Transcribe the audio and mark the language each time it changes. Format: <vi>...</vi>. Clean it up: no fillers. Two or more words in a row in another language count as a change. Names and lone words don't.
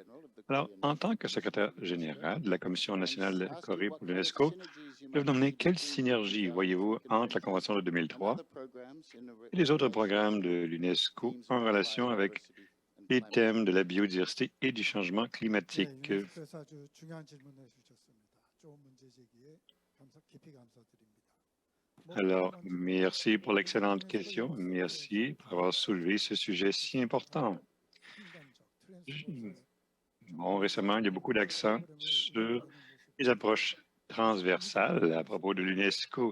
<fr>Alors, en tant que secrétaire général de la Commission nationale de Corée pour l'UNESCO, pouvez-vous nous nommer quelle synergie voyez-vous entre la Convention de 2003 et les autres programmes de l'UNESCO en relation avec les thèmes de la biodiversité et du changement climatique?</fr> <ko>그래서 아주 중요한 질문을 주셨습니다. 좋은 문제 제기에 깊이 감사드립니다.</ko> <fr>Alors, merci pour l'excellente question. Merci pour avoir soulevé ce sujet si important. Bon, récemment, il y a beaucoup d'accent sur les approches transversales à propos de l'UNESCO.</fr>